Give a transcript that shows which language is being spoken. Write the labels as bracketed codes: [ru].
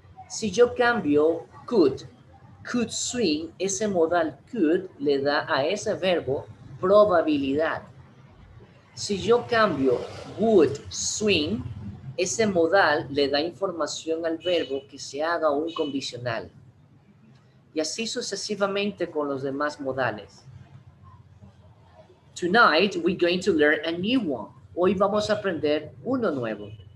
[es] Si yo cambio [en] could swim, [es] ese modal could le da a ese verbo probabilidad. Si yo cambio [en] would swim, [es] ese modal le da información al verbo que se haga un condicional. Y así sucesivamente con los demás modales. [en] Tonight we're going to learn a new one. [es] Hoy vamos a aprender uno nuevo.